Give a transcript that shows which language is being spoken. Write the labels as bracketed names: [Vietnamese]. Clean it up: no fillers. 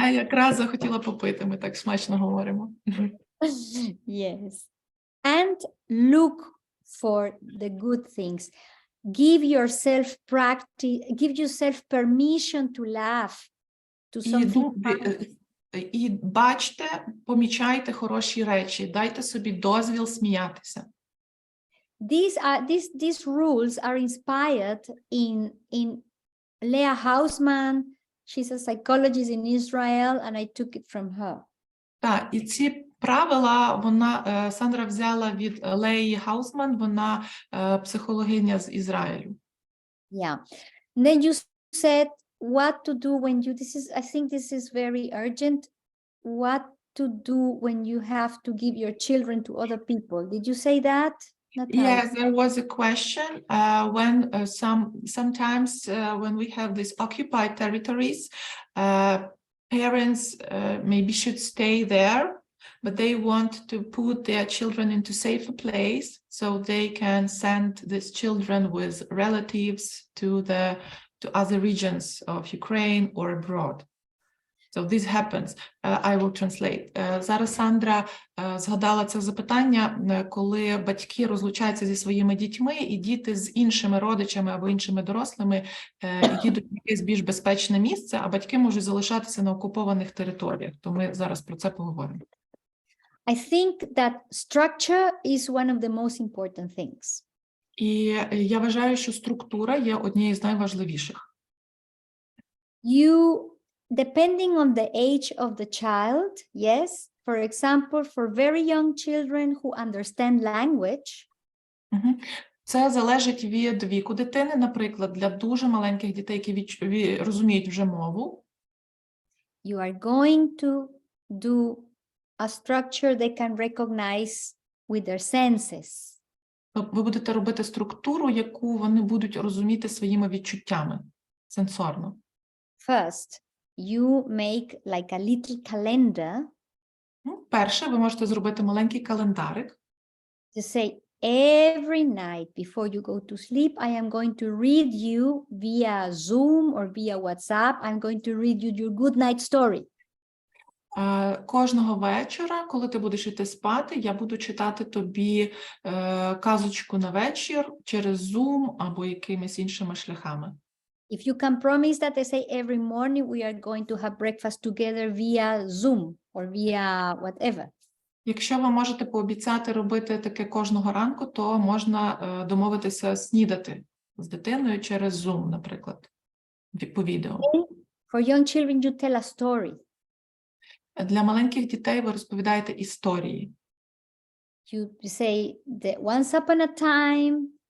[Ukrainian] Я якраз захотіла попити, ми так смачно говоримо. [English] Yes. And look for the good things. Give yourself permission to laugh, to something funny. [Ukrainian] І бачте, помічайте хороші речі, дайте собі дозвіл сміятися. [English] These rules are inspired in Leah Hausman. She's a psychologist in Israel, and I took it from her. [Ukrainian] Так, і ці правила Сандра взяла від Леї Хаусман, вона психологиня з Ізраїлю. [English] Yeah. And then you said what to do when I think this is very urgent. What to do when you have to give your children to other people? Did you say that? Yes, there was a question when sometimes when we have these occupied territories, parents maybe should stay there, but they want to put their children into safer place so they can send these children with relatives to other regions of Ukraine or abroad. So this happens. I will translate. [Ukrainian] Зараз Сандра згадала це запитання, коли батьки розлучаються зі своїми дітьми, і діти з іншими родичами або іншими дорослими їдуть в якесь більш безпечне місце, а батьки можуть залишатися на окупованих територіях. То ми зараз про це поговоримо. [English] I think that structure is one of the most important things. [Ukrainian] І я вважаю, що структура є однією з найважливіших. [English] Depending on the age of the child, yes, for example, for very young children who understand language. Мгм. [Ukrainian] Це залежить від віку дитини. Наприклад, для дуже маленьких дітей, які розуміють вже мову, [English] you are going to do a structure they can recognize with their senses. [Ukrainian] то ви будете робити структуру, яку вони будуть розуміти своїми відчуттями сенсорно. [English] First, you make like a little calendar [Ukrainian] Перше, ви можете зробити маленький календарик. [English] to say every night before you go to sleep, I am going to read you via Zoom or via WhatsApp. I'm going to read you your good night story. [Ukrainian] Кожного вечора, коли ти будеш йти спати, я буду читати тобі казочку на вечір через Zoom або якимись іншими шляхами. [English] If you can promise that, I say every morning we are going to have breakfast together via Zoom or via whatever. [Ukrainian] Якщо ви можете пообіцяти робити таке кожного ранку, то можна домовитися снідати з дитиною через Zoom, наприклад, по відео. [English] For young children, you tell a story. [Ukrainian] Для маленьких дітей ви розповідаєте історії. [English] You say that once upon a time,